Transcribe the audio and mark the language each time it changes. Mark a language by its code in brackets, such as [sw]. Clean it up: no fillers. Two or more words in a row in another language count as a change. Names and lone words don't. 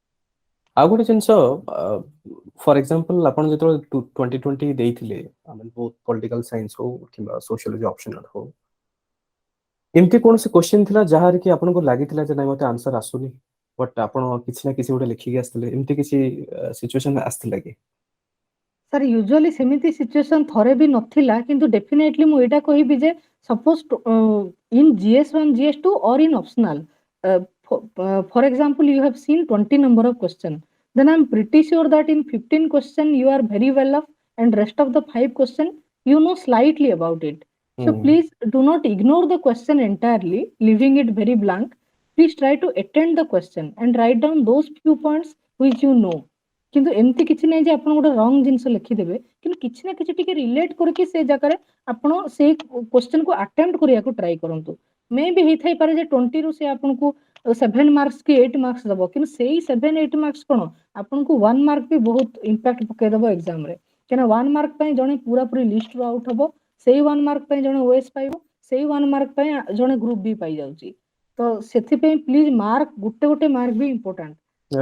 [or] ଆଉ ଗୋଟେ ଜିନିଷ [en] for example [or] ଆପଣ ଯେତେବେଳେ 2020 ଦେଇଥିଲେ ଆମେ ବହୁତ [en] political science [or] ହଉ କିମ୍ବା [en] sociology optional [or] ହଉ ଏମିତି କୌଣସି କ୍ୱେଶ୍ଚନ ଥିଲା ଯାହାର କି ଆପଣଙ୍କୁ ଲାଗିଥିଲା ଯେ ନାଇଁ ମତେ ଆନ୍ସର ଆସୁନି ବଟ୍ ଆପଣ କିଛି ନା କିଛି ଗୋଟେ ଲେଖିକି ଆସିଥିଲେ ଏମିତି କିଛି ସିଚୁଏସନ ଆସିଥିଲା କି [en] sir usually [or] ସେମିତି ସିଚୁଏସନ ଥରେ ବି ନଥିଲା କିନ୍ତୁ [en] definitely [or] ମୁଁ ଏଇଟା କହିବି ଯେ [en] suppose in GS1 GS2 or in optional for example you have seen 20 number of question then I'm pretty sure that in 15 question you are very well off and rest of the 5 question you know slightly about it so please do not ignore the question entirely leaving it very blank please try to attend the question and write down those few points which you know [or] କିନ୍ତୁ ଏମିତି କିଛି ନାହିଁ ଯେ ଆପଣ ଗୋଟେ ରଙ୍ଗ ଜିନିଷ ଲେଖିଦେବେ କିନ୍ତୁ କିଛି ନା କିଛି ଟିକେ ରିଲେଟ କରିକି ସେ ଜାଗାରେ ଆପଣ ସେଇ କ୍ୱେଶ୍ଚନକୁ ଆଟେମ୍ପ୍ଟ କରିବାକୁ ଟ୍ରାଏ କରନ୍ତୁ ମେ ବି ହେଇଥାଇପାରେ ଯେ 20 ରୁ ସେ ଆପଣଙ୍କୁ 7 ମାର୍କସ କି 8 ମାର୍କସ ଦବ କିନ୍ତୁ ସେଇ 7-8 ମାର୍କସ କଣ ଆପଣଙ୍କୁ 1 ମାର୍କ ବି ବହୁତ ଇମ୍ପାକ୍ଟ ପକେଇଦବ ଏକ୍ସାମରେ କାହିଁକିନା 1 ମାର୍କ ପାଇଁ ଜଣେ ପୁରାପୁରି ଲିଷ୍ଟରୁ ଆଉଟ୍ ହବ ସେଇ 1 ମାର୍କ ପାଇଁ ଜଣେ ଓଏସ୍ ପାଇବ ସେଇ 1 ମାର୍କ ପାଇଁ ଜଣେ [en] group B [or] ପାଇଯାଉଛି ତ ସେଥିପାଇଁ [en] please mark [or] ଗୋଟେ ଗୋଟେ ମାର୍କ ବି ଇମ୍ପୋର୍ଟାଣ୍ଟ ତ